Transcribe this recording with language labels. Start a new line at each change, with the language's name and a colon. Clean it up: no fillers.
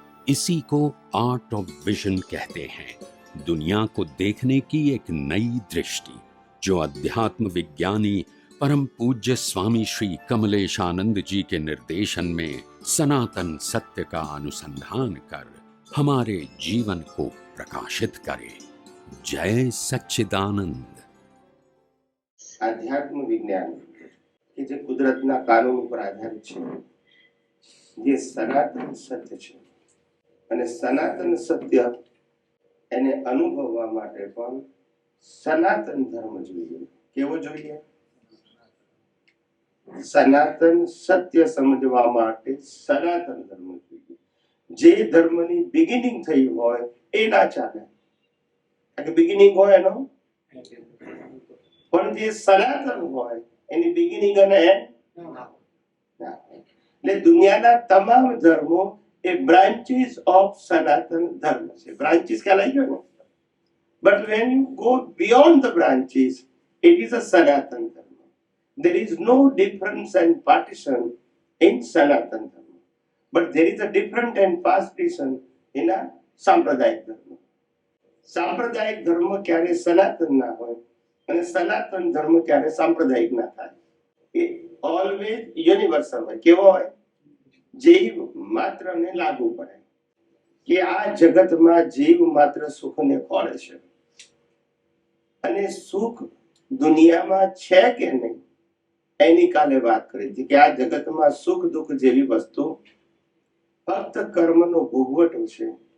Hindi: इसी को art of vision कहते हैं। दुनिया को देखने की एक नई दृष्टि जो अध्यात्म विज्ञानी परम पूज्य स्वामी श्री कमलेशानंद जी के निर्देशन में सनातन सत्य का अनुसंधान कर हमारे जीवन को प्रकाशित करे। जय सच्चिदानंद।
Gujarati: आध्यात्म विज्ञान કે જે કુદરતના કાનૂન ઉપર આધારિત છે, જે સનાતન સત્ય છે અને સનાતન સત્ય એને અનુભવવા માટે પણ સનાતન ધર્મ જોઈએ. કેવો જોઈએ? સનાતન સત્ય સમજવા માટે સનાતન ધર્મ જોઈએ. જે ધર્મની બિગિનિંગ થઈ હોય એ ના ચાલે, કારણ કે બિગિનિંગ હોય એનો, પણ જે સનાતન હોય એની બિગિનિંગ અને એન્ડ ના. એટલે દુનિયાના તમામ ધર્મો એ
English: branches of Sanatan Dharma
Gujarati: છે. બ્રાન્ચીસ ખ્યાલ આવી ગયો ને?
English: But when you go beyond the branches, it is a Sanatan Dharma. There is no difference and partition in Sanatan Dharma, but there is a different and partition in a Sampradayic Dharma.
Gujarati: Sampradayic Dharma ક્યારે સનાતન ના હોય અને સનાતન ધર્મ ક્યારે સાંપ્રદાયિક ના થાય. એ ઓલવેઝ યુનિવર્સલ હોય. કેવો હોય? જીવ માત્રને લાગુ પડે કે આ જગતમાં જીવ માત્ર સુખને ખોળે છે અને સુખ દુનિયામાં છે કે નહીં એની કાલે વાત કરી હતી કે આ જગતમાં સુખ દુઃખ જેવી વસ્તુ ફક્ત કર્મનો ભોગવટો છે.